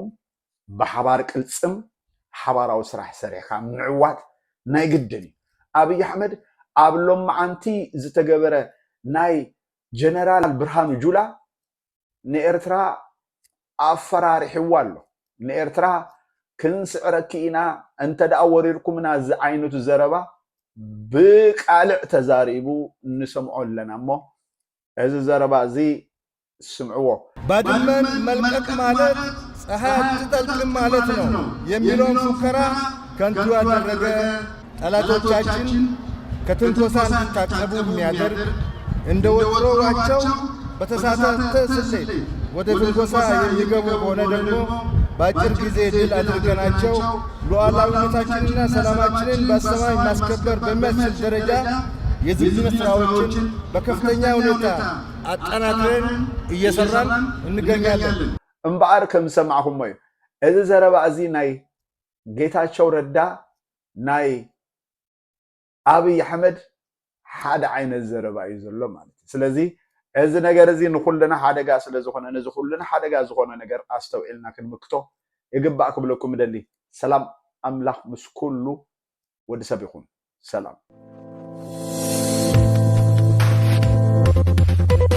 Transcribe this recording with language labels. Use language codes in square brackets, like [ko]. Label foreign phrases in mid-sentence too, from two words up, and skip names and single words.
[ti] በሐባር ቅልጽም ሐባራው ስራሕ ሰሪኻ ምዕዋት ናይ ግድን አብይ አሕመድ አብሎም አንቲ ዝተገበረ ናይ ጀነራል ብርሃኑ ጁላ ንኤርትራ አፈራሪ ሕዋሎ ንኤርትራ ክንስዕረኪና እንተ ዳወሪርኩምና ዝ ዓይነቱ ዘረባ ብቃልዕ ተዛሪቡ ንሰምዖ ኣለና እሞ እዚ ዘረባ እዚ ስምዕዎ [am] ባድመን መልቀቅ ማለት ፀሐይ ትጠልቅም ማለት ነው የሚለውን ፉከራ ከንቱ ያደረገ ጠላቶቻችን ከትንኮሳ እንዲታቀቡ የሚያደርግ እንደ ወትሮዋቸው በተሳሳተ ስሌት ወደ ትንኮሳ የሚገቡ ከሆነ ደግሞ በአጭር ጊዜ ድል አድርገናቸው ሉዓላዊነታችንና ሰላማችንን በአስተማማኝ ማስከበር በሚያስችል ደረጃ የዝግጅት ስራዎችን በከፍተኛ ሁኔታ አጠናክረን እየሰራን እንገኛለን። [ti] እምበአር ከምሰማዕኩም ወይ እዚ ዘረባ እዚ ናይ ጌታቸው ረዳ ናይ አብይ አሕመድ ሓደ ዓይነት ዘረባ እዩ ዘሎ ማለት ስለዚህ እዚ ነገር እዚ ንኹልና ሓደጋ ስለ ዝኾነ ነዚ ኩልና ሓደጋ ዝኾነ ነገር ኣስተውዒልና ክንምክቶ ይግባእ ክብለኩም ደሊ ሰላም ኣምላኽ ምስ ኩሉ ወዲ ሰብ ይኹን ሰላም